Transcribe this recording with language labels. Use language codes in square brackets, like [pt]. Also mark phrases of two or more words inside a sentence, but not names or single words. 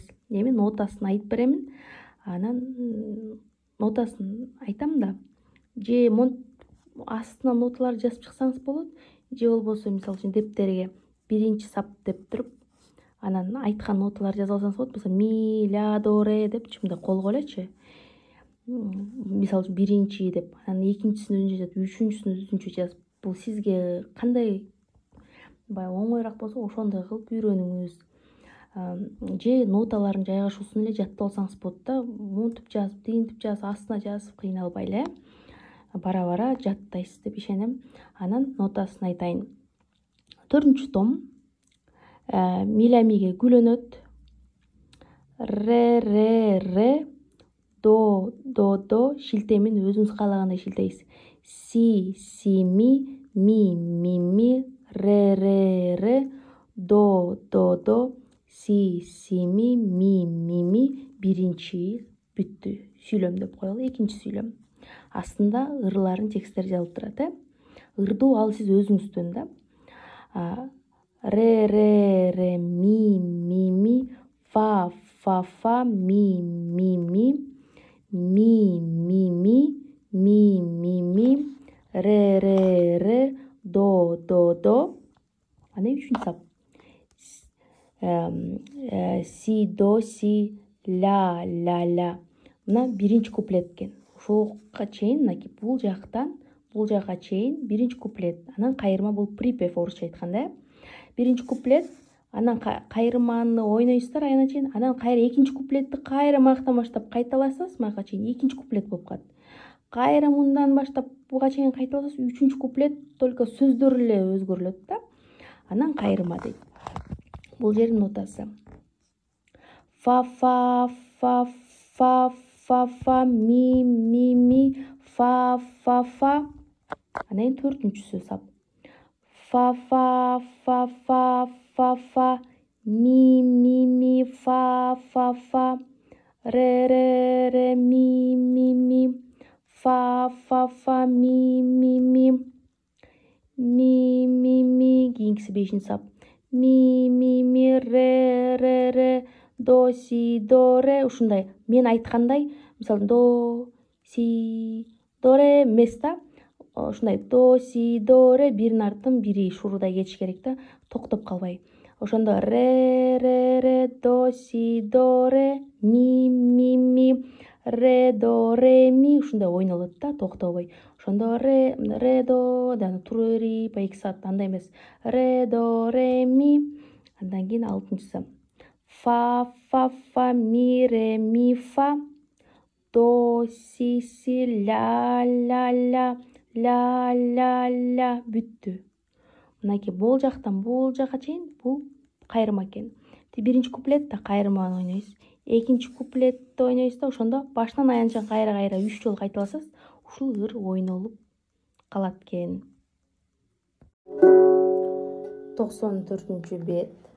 [ky] Эми нотасын айтып беремин. Анан нотасын айтам да. Же астына ноталар жазып чыксаңыз болот. Же болбосо мисалы үчүн дептерге биринчи сап деп туруп, анан айткан ноталар жазып алсаңыз болот. Мисалы ми, ля, до, ре депчи мындай колго элечи. Мисалы үчүн биринчи деп, анан экинчисин өзүнчө жазып, үчүнчүсүн өзүнчө жазып. Бул сизге кандай баягы оңоюраак болсо ошондой кылып үйрөнүңүз. Же ноталардын жайгашуусун эле жаттап алсаңыз болот да. Монтип жазып, тигинтип жазып, астына жазып кыйналбай эле бара-бара жаттайсыз деп ишенем. Анан нотасын айтайын. 4-чү том ми ля миге гүлөнөт. Ре, ре, ре, до, до, шилтемин өзүңүз каалагандай шилтейсиз. Си, ми, ре, до, си, ми, биринчи бүттү. Сүйлөм деп коелу, экинчи сүйлөм. Астында ырларын тексттер жазылып турат, Ырдуу ал сиз өзүңүздөн да. Ре, ми, фа, ми, ре, до. Анан үчүнчү сап. Си, до, си, ля. Мына биринчи куплет экен. Ушуга чейин мынакей бул жака чейин биринчи куплет. Анан кайырма бул припев орусча айтканда. Биринчи куплет, анан кайырманы ойнойсуздар аягына чейин. Анан кайра экинчи куплетти кайра маяктан баштап кайталасыз, маяка чейин экинчи куплет болуп калат. Кайра мындан баштап буга чейин кайталасыз, үчүнчү куплет только сөздөр эле өзгөрүлөт да. Анан кайырма дейт. Бул жердин нотасы. Фа, ми, фа. Анан төртүнчүсү сап. Фа, ми, фа. Ре, ми. Фа, ми. Ми, кийинкиси бешинчи сап. Ми, ре, до, си, до, ре. Ушундай мен айткандай, мисалы до, си до ре эмес да. Ушундай до си до ре биринин артын бири шурудай кетиш керек да, токтоп калбай. Ошондо ре до си до ре ми ре до ре ми ушундай ойнолот да, токтобой. Ошондо ре до да тура бери по 2 саат андай эмес. Ре до ре ми. Андан кийин 6-сы фа ми фа до си ля ля бүттү. Мынакей бул жактан бул жака чейин бул кайрма экен. Биринчи куплетте кайрманы ойнойсуз, экинчи куплетти ойнойсуз да, ошондо башынан аянча кайра 3 жолу кайталасаңыз, ушул ыр ойнолуп калат экен. 94-чү бет.